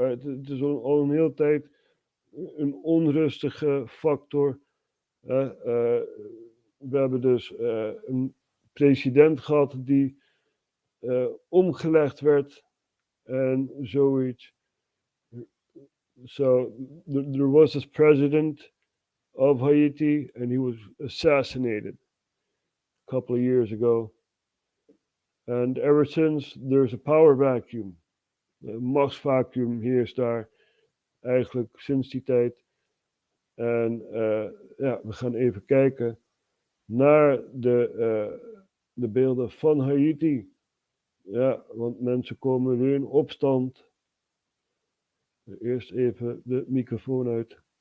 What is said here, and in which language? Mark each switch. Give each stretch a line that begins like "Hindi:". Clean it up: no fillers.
Dutch: Het is al een hele tijd een onrustige factor. We hebben dus een president gehad die omgelegd werd en zoiets.
English: So there was this president of Haiti and he was assassinated a couple of years ago. And ever since there's a power vacuum.
Dutch: Een machtsvacuum heerst daar eigenlijk sinds die tijd. En ja, we gaan even kijken naar de beelden van Haiti. Ja, want mensen komen weer in opstand. Eerst even de microfoon uit.